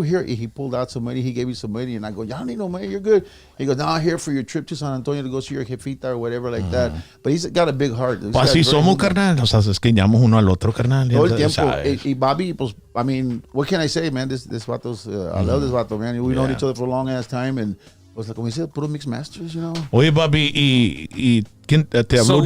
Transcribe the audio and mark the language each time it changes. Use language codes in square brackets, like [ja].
[en] Here, he pulled out some money. He gave me some money. And I go, y'all need no money. You're good. He goes, no, I'm here for your trip to San Antonio to go see your jefita or whatever like that. But he's got a big heart. [es] Pues así somos, carnal. O sea, es que llamamos uno al otro, carnal. Todo el tiempo. [en] Y Bobby, pues, I mean, what can I say, man? This vato's, I love this vato, man. We've known each other for a long ass time. [es] And pues, como dice, puro mixed masters, Oye, Bobby, ¿y quién te habló?